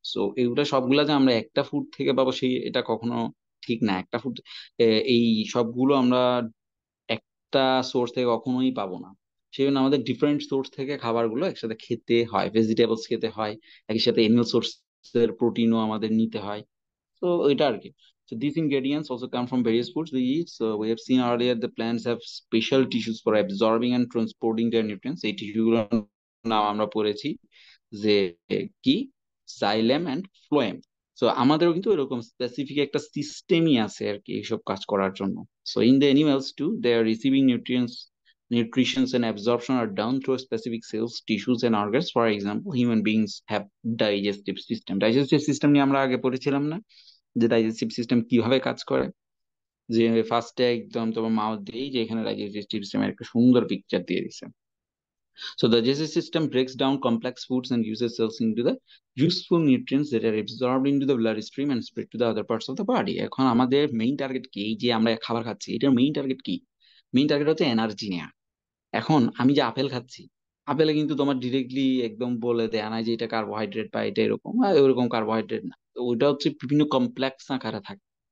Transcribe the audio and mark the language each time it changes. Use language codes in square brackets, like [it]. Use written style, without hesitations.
[bn] So এগুলো সবগুলা যে আমরা একটা ফুড থেকে পাবো, সেই এটা কখনো ঠিক না। একটা ফুড, এই সবগুলো আমরা একটা সোর্স থেকে কখনোই পাবো না। সেই জন্য আমাদের ডিফারেন্ট সোর্স থেকে খাবারগুলো একসাথে খেতে হয়, ভেজিটেবলস খেতে হয়, একই সাথে এনিম্যাল সোর্সের প্রোটিনও আমাদের নিতে হয়। তো এটা আর কি। [en] So these ingredients also come from various foods we eat. So we have seen earlier the plants have special tissues for absorbing and transporting their nutrients. [bn] এই টিস্যুগুলো নাম আমরা পড়েছি যে কি, জাইলেম অ্যান্ড ফ্লোয়েম। সো আমাদেরও কিন্তু এরকম স্পেসিফিক একটা সিস্টেমই আছে আর কি এইসব কাজ করার জন্য। [en] So in the animals too, they are receiving nutrients and absorption are done through specific cells, tissues and organs. For example, human beings have digestive system. [bn] Digestive system নিয়ে আমরা আগে পড়েছিলাম না, যে ডাইজেস্টিভ সিস্টেম কিভাবে কাজ করে। যে ফার্স্টে একদম তোমার মাউথ দিয়েই যে এখানে ডাইজেস্টিভ সিস্টেমের একটা সুন্দর পিকচার দিয়ে দিছে। [en] So the digestive system breaks down complex foods and uses cells into the useful nutrients that are absorbed into the bloodstream and spread to the other parts of the body. [bn] এখন আমাদের main target কি, এই যে আমরা খাবার খাচ্ছি এটার main target কি? মেইন টার্গেট হচ্ছে এনার্জি নেওয়া। এখন আমি যে আপেল খাচ্ছি, আপেলে কিন্তু তোমার ডিরেক্টলি একদম বলে দেয়া না যে এটা কার্বোহাইড্রেট বা এটা এরকম, ওইরকম কার্বোহাইড্রেট না, তো ওইটা হচ্ছে বিভিন্ন কমপ্লেক্স আকারে থাকে।